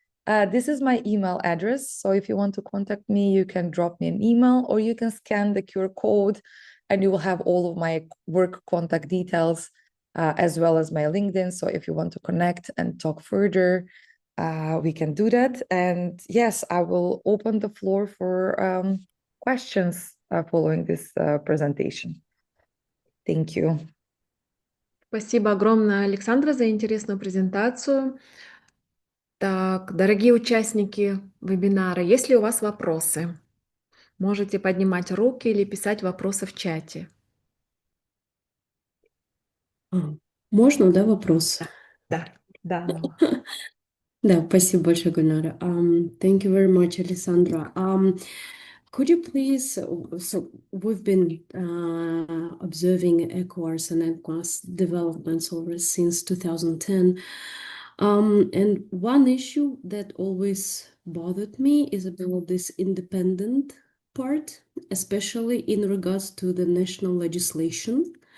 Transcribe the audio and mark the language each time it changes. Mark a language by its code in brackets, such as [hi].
[en] This is my email address, so if you want to contact me, you can drop me an email or you can scan the QR code and you will have all of my work contact details as well as my LinkedIn. So if you want to connect and talk further, we can do that. And yes, I will open the floor for questions following this presentation. Thank you. [ru] Спасибо огромное, Александра, за интересную презентацию. Так, дорогие участники вебинара, есть ли у вас вопросы? Можете поднимать руки или писать вопросы в чате. Можно, да, вопрос? Да. Да, спасибо большое, Гульнара. [en] Thank you very much, Alessandra. Could you please, so we've been observing ECOWAS and ECOWAS developments over since 2010. And one issue that always bothered me is about this independent part, especially in regards to the national legislation.